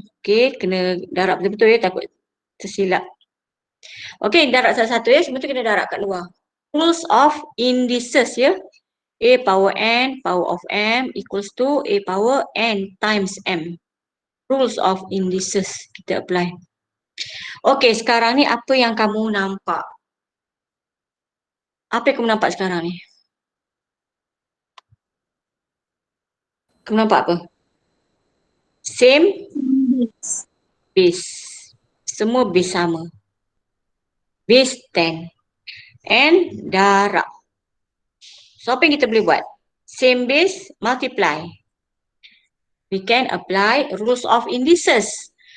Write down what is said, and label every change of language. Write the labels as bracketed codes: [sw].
[ms] Okay, kena darab betul-betul ya, takut tersilap. Okay, darab satu-satu ya, semua tu kena darab kat luar. [en] Rules of indices ya. A power n power of m equals to a power n times m. Rules of indices kita apply. [ms] Okay, sekarang ni apa yang kamu nampak? Apa yang kamu nampak sekarang ni? Kamu nampak apa? [en] Same base. [ms] Semua base sama. Base 10. And darab. So apa yang kita boleh buat? [en] Same base, multiply. We can apply rules of indices.